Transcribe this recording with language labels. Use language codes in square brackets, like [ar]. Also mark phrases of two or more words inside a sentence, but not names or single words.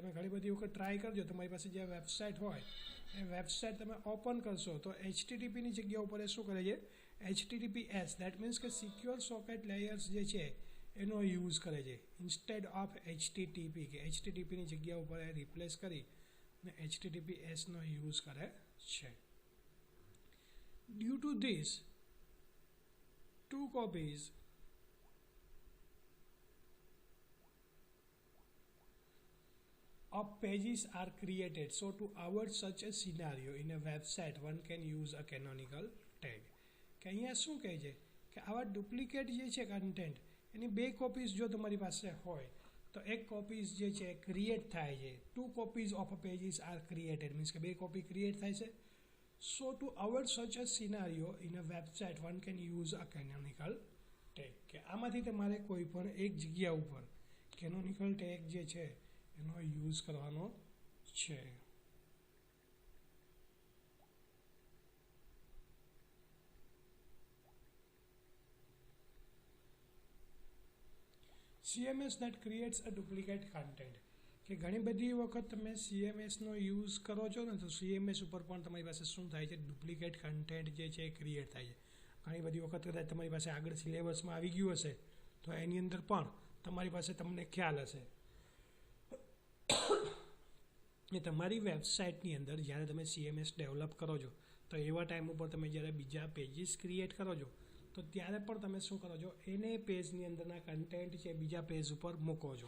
[gu] તમે ઘણી બધી વખત ટ્રાય કરજો તમારી પાસે જે વેબસાઇટ હોય એ વેબસાઇટ તમે ઓપન કરશો તો HTTPની જગ્યા ઉપર એ શું કરે છે HTTPS [en] that means [gu] કે [en] secure socket layers [gu] જે છે એનો યુઝ કરે છે [en] instead of [gu] HTTP કે HTTPની જગ્યા ઉપર એ રિપ્લેસ કરી અને HTTPSનો યુઝ કરે છે. [en] Due to this, 2 copies of pages are created. So to avoid such a scenario in a website, one can use a canonical tag. [gu] કે અહીંયા શું કહે છે કે આવા ડુપ્લિકેટ જે છે કન્ટેન્ટ એની 2 કોપીઝ જો તમારી પાસે હોય તો એક કોપીઝ જે છે ક્રિએટ થાય છે. [en] 2 copies of a pages are created [gu] મીન્સ કે 2 કોપી ક્રિએટ થાય છે. [en] So to avoid such a scenario in a website, one can use a canonical tag. [gu] કે આમાંથી તમારે કોઈ પણ એક જગ્યા ઉપર [en] canonical tag [gu] જે છે એનો યુઝ કરવાનો છે. [en] CMS that creates a duplicate content. [gu] કે ઘણી બધી વખત તમે CMSનો યુઝ કરો છો ને તો CMS ઉપર પણ તમારી પાસે શું થાય છે [en] duplicate content [gu] જે છે એ ક્રિએટ થાય છે. ઘણી બધી વખત કદાચ તમારી પાસે આગળ સિલેબસમાં આવી ગયું હશે તો એની અંદર પણ તમારી પાસે તમને ખ્યાલ હશે એ તમારી વેબસાઇટની અંદર જ્યારે તમે CMS ડેવલપ કરો છો તો એવા ટાઈમ ઉપર તમે જ્યારે બીજા પેજીસ ક્રિએટ કરો છો તો ત્યારે પણ તમે શું કરો છો એને પેજની અંદરના કન્ટેન્ટ છે બીજા પેજ ઉપર મૂકો છો.